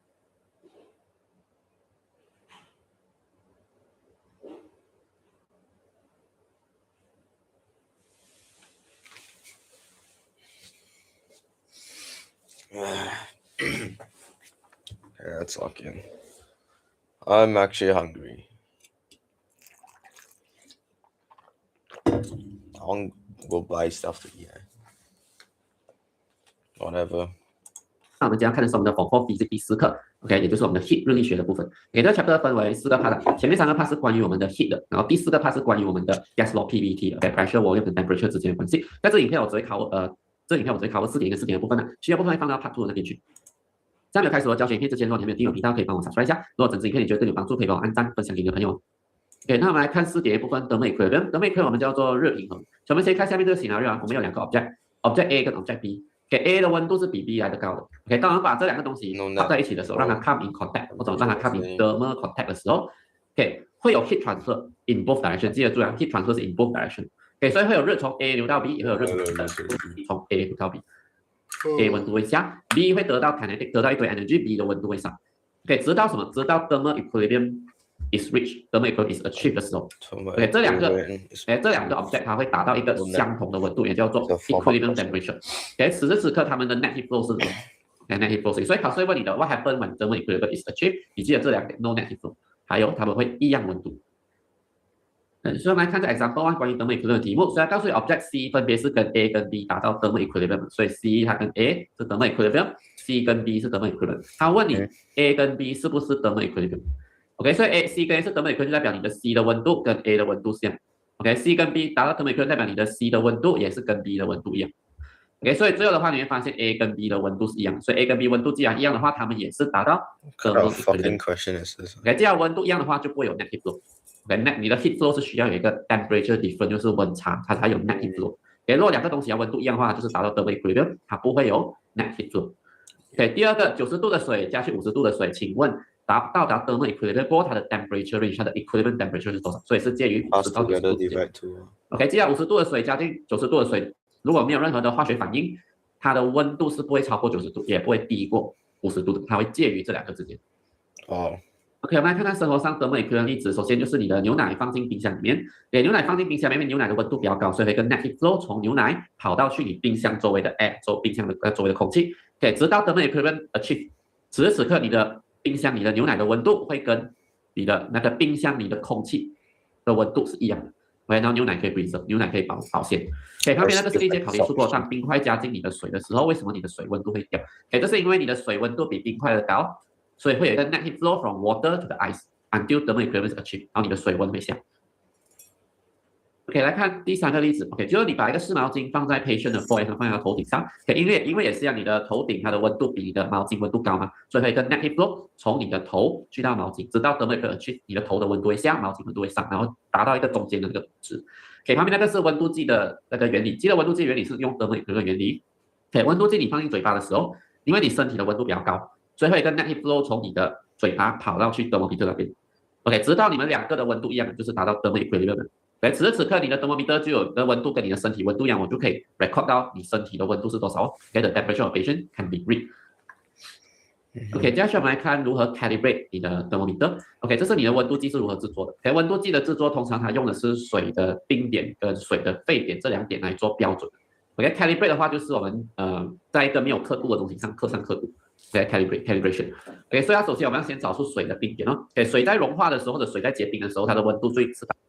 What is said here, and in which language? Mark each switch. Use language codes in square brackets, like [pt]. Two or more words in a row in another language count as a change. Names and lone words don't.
[en] Yeah, it's okay. I'm actually hungry. I want to go buy stuff to eat. Whatever. [zh] 那我们今天要看的是我们的 Form 4 Physics 第4课 ，OK， 也就是我们的 heat 热力学的部分。这个 chapter 分为4个 part， 前面3个 part 是关于我们的 heat 的，然后第4个 part 是关于我们的 [en] gas law PVT， [zh] OK， [en] pressure volume [zh] 跟 temperature 之间的关系。在这影片我只会考4点跟4点的部分呢，需要部分会放到 part 2的那边去。在没有开始我教学影片之前，如果你还没有订阅频道，可以帮我 subscribe 一下。如果整支影片你觉得对你有帮助，可以帮我按赞、分享给你的朋友。OK， 那我们来看4点部分 [en] thermal equilibrium。 thermal equilibrium [zh] 我们叫做热平衡。所以我们先看下面这个 scenario 啊，我们有2个 object A 跟 object B。A 的温度是比 B 来的高的。OK， 当我们把这2个东西放在一起的时候，让它 [en] come in contact， [zh] 或者让它 [en] come in thermal contact [zh] 的时候 ，OK， 会有 [en] heat transfer in both direction。 [zh] 记得注意啊 ， [en] heat transfer [zh] 是 [en] in both direction。 [zh] OK， 所以会有热从 A 流到 B， 也会有热从 A 流到 B。A 温度会下 ，B 会得到 kinetic， 得到一堆 energy，B 的温度会上。OK， 直到什么？直到 [en] thermal equilibrium is reached， thermal equilibrium is achieved [zh] 的时候。OK， 这两个 object 它会达到一个相同的温度，也叫做 [en] equilibrium temperature。 [zh] OK， 此时此刻它们的 [en] net heat flow [zh] 是什么 ？ [en] net heat flow [zh] 所以考试会问你的 [en] what happened when thermal equilibrium is achieved？ [zh] 你记得这2点 [en] no net heat flow， [zh] 还有它们会一样温度。所以我们来看这 [en] example one [zh] 关于 [en] thermal equilibrium [zh] 的题目，所以它告诉你 object C 分别是跟 A 跟 B 达到 [en] thermal equilibrium， [zh] 所以 C 它跟 A 是 [en] thermal equilibrium， [zh] C 跟 B 是 [en] thermal equilibrium。 [zh] 它问你 A 跟 B 是不是 [en] thermal equilibrium？ [zh] OK， 所以 C 跟 A 是 [en] thermal equilibrium， [zh] 代表你的 C 的温度跟 A 的温度是一样。OK，C 跟 B 达到 [en] thermal equilibrium， [zh] 代表你的 C 的温度也是跟 B 的温度一样。OK， 所以最后的话你会发现 A 跟 B 的温度是一样，所以 A 跟 B 温度既然一样的话，它们也是达到 thermal fucking equilibrium。 [en] question is this? [zh] OK， 既然温度一样的话，就不会有 [en] net heat flow。 [zh] OK， 你的 [en] heat flow [zh] 是需要有一个 [en] temperature difference， [zh] 就是温差，它才有 [en] net heat flow。 [zh] OK， 如果两个东西要温度一样的话，就是达到 [en] thermal equilibrium， [zh] 它不会有 [en] net heat flow。 [zh] OK， 第二个90度的水加去50度的水，请问到达 [en] thermal equilibrium [zh] 过后，它的 [en] temperature range， [zh] 它的 [en] equilibrium temperature [zh] 是多少？所以是介于50到90度之间。OK， 既然50度的水加进90度的水，如果没有任何的化学反应，它的温度是不会超过90度，也不会低过50度的，它会介于这两个之间。哦。 OK， 我们来看看生活上 [en] thermal equilibrium [zh] 的例子。首先就是你的牛奶放进冰箱里面，牛奶放进冰箱里面，牛奶的温度比较高，所以会跟 [en] net heat flow [zh] 从牛奶跑到去你冰箱周围的 air， 冰箱的周围的空气。OK， 直到 [en] thermal equilibrium achieve， [zh] 此时此刻你的冰箱你的牛奶的温度会跟你的那个冰箱里的空气的温度是一样的。OK， 然后牛奶可以 preserve， 牛奶可以保鲜。OK， 旁边那个是历届考题出过，当冰块加进你的水的时候，为什么你的水温度会掉？OK， 这是因为你的水温度比冰块的高。所以会有一个 [en] net heat flow from water to the ice until thermal equilibrium is achieved， [zh] 然后你的水温会下。OK， 来看第三个例子。OK， 就是你把一个湿毛巾放在 patient 的 forehead 上，放在他头顶上。OK， 因为也是让你的头顶它的温度比你的毛巾温度高嘛，所以会有一个 [en] net heat flow [zh] 从你的头去到毛巾，直到 [en] thermal equilibrium achieved， [zh] 你的头的温度会下，毛巾温度会上，然后达到一个中间的这个值。OK， 旁边那个是温度计的那个原理，记得温度计原理是用 [en] thermal equilibrium [zh] 原理。OK， 温度计你放进嘴巴的时候，因为你身体的温度比较高，所以会有一个 [en] net heat flow [zh] 从你的嘴巴跑到去 thermometer 那边 ，OK， 直到你们两个的温度一样，就是达到 [en] thermal equilibrium。 [zh] OK， 此时此刻你的 thermometer 就有的温度跟你的身体温度一样，我就可以 record 到你身体的温度是多少。OK， [en] the temperature of patient can be [zh] read。OK， 接下去我们来看如何 calibrate 你的 thermometer。OK， 这是你的温度计是如何制作的。OK， 温度计的制作通常它用的是水的冰点跟水的沸点这两点来做标准。OK，calibrate 的话就是我们在一个没有刻度的东西上刻上刻度。calibration。OK， 所以首先我们要先找出水的冰点哦。OK， 水在融化的时候或者水在结冰的时候，它的温度最是